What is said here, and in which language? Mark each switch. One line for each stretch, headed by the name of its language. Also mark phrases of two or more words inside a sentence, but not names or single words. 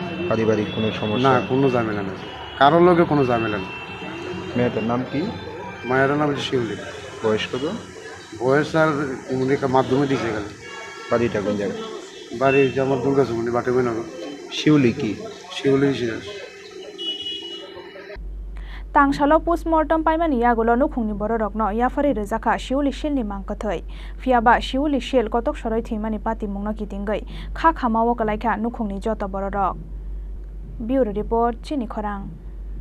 Bangla: পারিবারিক কোনো সমস্যা না, কোনো ঝামেলা নেই, কারোর লোকে কোনো ঝামেলা নেই। মেয়েটার নাম কি? মায়ের নাম হচ্ছে শিউলি। বয়স কত? বয়স স্যার মাধ্যমে দিচ্ছে গেলে। বাড়িটা কোন জায়গায়? বাড়ি আমার দুর্গাচুমনি বাটেবনগর। শিউলি কি? শিউলি
Kok Borok: Tangsalo postmortem paimani yagulo nukhungni bororokno yafari rejaka siuli silni mangkathoi fiaba siuli sil kotok soroi thimani pati mungno kitingai kha khamawo kalaikha nukhungni joto bororok.
English: Bureau report
Kok Borok: Chini Khorang।